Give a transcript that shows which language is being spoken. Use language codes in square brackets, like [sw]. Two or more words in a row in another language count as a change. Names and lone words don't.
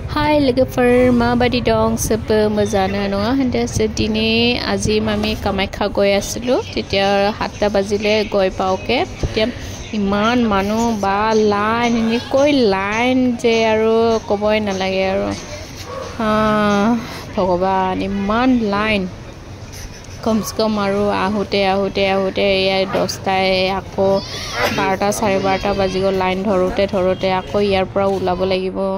[brx] Hai logoफोर माबादि दं सबबो मोजाङानो नङा होनदो [as] दिनै আজি আমি কামাখ্যা গৈ আছিলো তেতিয়া 7টা বাজিলে গৈ পাওকে তেতিয়া ইমান মানুহ বা লাইন নিকৈ লাইন যে আৰু কবই নালাগে আৰু ভগৱান ইমান লাইন কমসে কম আৰু আহোতে ইয়া 10টাই আকৌ 12টা 12:30 বাজি গ'ল লাইন ধৰোতে আকৌ ইয়াৰ পৰা ওলাব লাগিব